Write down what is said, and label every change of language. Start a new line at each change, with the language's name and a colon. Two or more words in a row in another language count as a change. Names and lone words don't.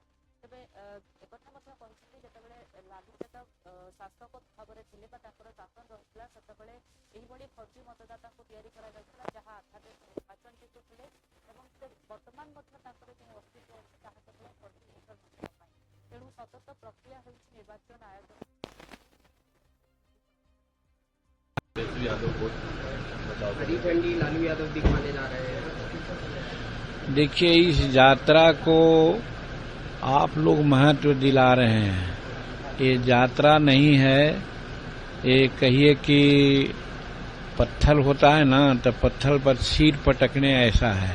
Odia: ତେବେ ଏକଥା ମଧ୍ୟ କହିଛନ୍ତି, ଯେତେବେଳେ ଲାଲୁ ଯାଦବ ଶାସକ ଭାବରେ ଥିଲେ ବା ତାଙ୍କର ଶାସନ ରହିଥିଲା, ସେତେବେଳେ ଏହିଭଳି ଫର୍ଜି ମତଦାତାଙ୍କୁ ତିଆରି କରାଯାଇଥିଲା, ଯାହା ଆଧାରରେ ନିର୍ବାଚନ ଜିତୁଥିଲେ, ଏବଂ ସେ ବର୍ତ୍ତମାନ ମଧ୍ୟ ତାଙ୍କର ଯେଉଁ ଅସ୍ତିତ୍ୱ ଅଛି ତାହା କେବଳ ଫର୍ଜି ଭୋଟର ମାନଙ୍କ ପାଇଁ। ତେଣୁ ସତତ ପ୍ରକ୍ରିୟା ହେଉଛି ନିର୍ବାଚନ ଆୟୋଗ।
Hindi: लालू यादव दिखवाने जा रहे हैं। देखिए, इस यात्रा को आप लोग महत्व दिला रहे हैं। ये यात्रा नहीं है, ये कहिए कि पत्थर होता है ना, तो पत्थर पर सिर पटकने ऐसा है।